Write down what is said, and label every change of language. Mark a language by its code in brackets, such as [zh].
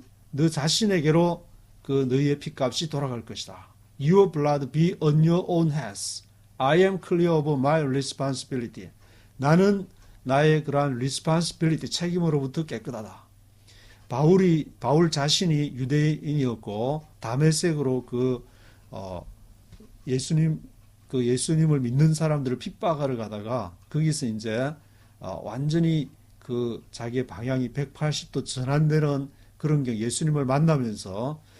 [ko] 너 자신에게로 그 너희의 피값이 돌아갈 것이다. [en] Your blood be on your own heads. I am clear of my responsibility. [ko] 나는 나의 그러한 responsibility, 책임으로부터 깨끗하다. 바울 자신이 유대인이었고 다메섹으로 예수님을 믿는 사람들을 핍박하러 가다가 거기서 이제 완전히 자기의 방향이 180도 전환되는 그런 게 예수님을 만나면서